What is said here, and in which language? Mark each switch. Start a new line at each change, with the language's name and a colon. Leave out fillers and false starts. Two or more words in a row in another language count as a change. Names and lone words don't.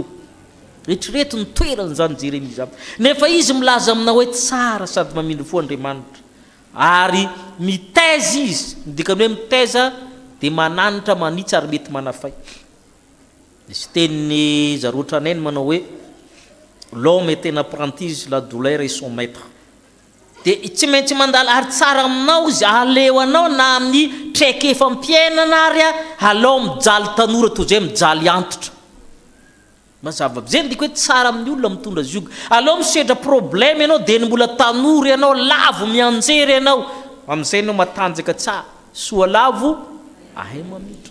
Malagasy: Retrereto ny toerany zany Jérémie zany. Nefa izy milaza amina hoe tsara sady mamindry fo Andriamanitra. Ary mitaiza izy, dikany hoe mitaiza dia mananatra manitsy ary mety manafay. Sy tenin'ny zaroatraneny manao hoe
French: l'homme est un apprenti, la douleur est son maître.
Malagasy: Dia tsy maintsy mandala ary tsara aminao izy aleo anao na amin'ny traiky efa mpiainana ary alao mijaly tanora toy izay mijaly antitra. Mazava zay ndiko hoe tsara amin'ny olona mitondra zioga. Alao misedra problème ianao dia ny mbola tanora ianao lavo mianjery ianao amin'izay ianao matanjaka tsara soa lavo ahay mamitra.